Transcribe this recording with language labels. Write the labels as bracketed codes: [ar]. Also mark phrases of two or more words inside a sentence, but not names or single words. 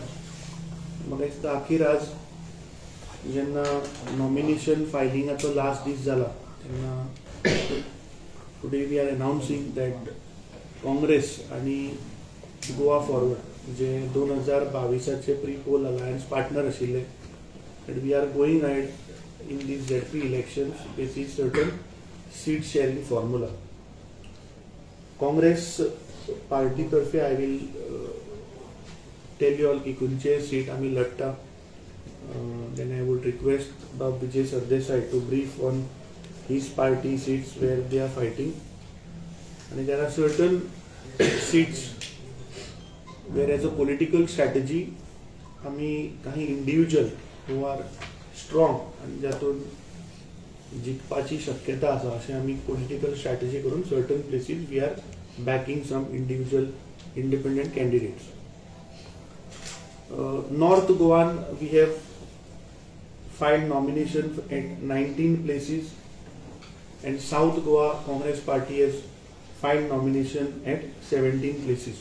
[kok] म्हाका दिसता अखेर आज जेन्ना नॉमिनेशन फायलिंगाचो लास्ट दीस जाला तेन्ना [en] today we are announcing that Congress आणि गोवा फॉरवर्ड [kok] जे 2022चे [en] pre poll alliance partner आशिल्ले that we are going ahead in these ZP elections basis certain seat sharing formula. [kok] काँग्रेस पार्टी तर्फे [en] I will tell you all [kok] की खंयचे सीट आमी लढटा. [en] Then I would request Bob Vijay Sardesai to brief on his party seats where they are fighting. And there are certain seats where as a political strategy [kok] आम्ही काही इंडिव्हिज्युअल [en] who are strong [kok] आणि ज्यातून जिखपाची शक्यता आसा अशें आमी पॉलिटिकल स्ट्रॅटेजी करून [en] certain places we are backing some individual independent candidates. North Goa we have filed nomination at 19 places and South Goa Congress Party has filed nomination at 17 places.